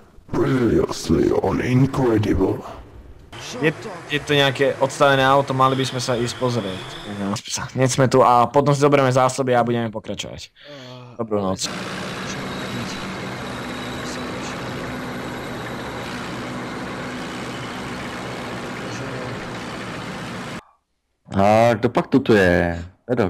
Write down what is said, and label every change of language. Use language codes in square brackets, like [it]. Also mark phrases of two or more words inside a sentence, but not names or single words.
[en] Previously on Incredible. [sk] Je to nejaké odstavené auto, mali by sme sa ísť pozrieť. Hneď sme tu a potom si zoberieme zásoby a budeme pokračovať. Dobrú noc. [cs] A kdo pak tu je? Edok.